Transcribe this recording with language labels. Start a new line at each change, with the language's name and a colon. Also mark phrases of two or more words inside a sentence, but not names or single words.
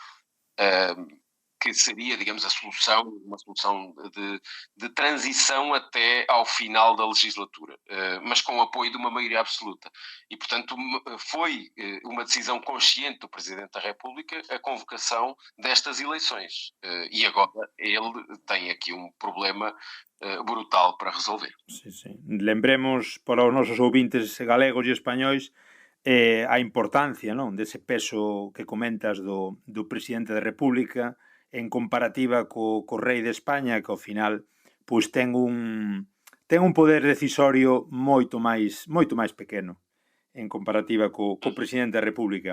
Portuguese: que seria, digamos, uma solução de transição até ao final da legislatura, mas com o apoio de uma maioria absoluta. E, portanto, foi uma decisão consciente do Presidente da República a convocação destas eleições. E agora ele tem aqui um problema brutal para resolver.
Galician: Sí. Lembremos para os nosos ouvintes galegos e españois a importancia, non, dese peso que comentas do Presidente da República en comparativa co Rei de España, que ao final pois ten un poder decisorio moito máis pequeno en comparativa co Presidente da República.